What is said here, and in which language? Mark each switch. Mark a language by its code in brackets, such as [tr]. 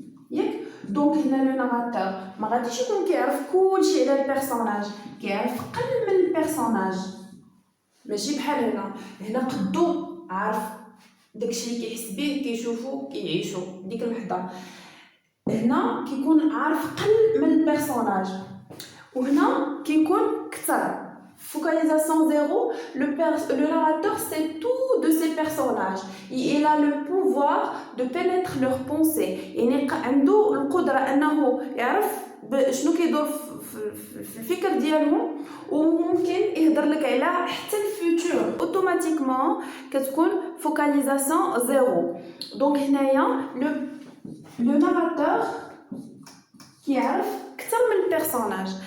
[ar] ياك دونك هنا لو ناراتور ما غاديش يكون كيعرف كلشي على البيرسوناج، كيعرف قل من البيرسوناج، ماشي بحال هنا قدو عارف داكشي اللي كيحس به كيشوفو كيعيشو ديك اللحظه. هنا كيكون عارف قل من البيرسوناج، وهنا كيكون كثر. [fr] Focalisation 0, le narrateur sait tout de ses personnages. Il a le pouvoir de pénétrer leurs pensées. [ar] يعني عنده القدرة أنه يعرف شنو كيدور في الفكر ديالهم، وممكن يهضر لك على حتى الفيوتور. اوتوماتيكمون كتكون فوكاليزاسيون 0. دونك هنايا لو ناراتور كيعرف اكثر من البيرسوناج.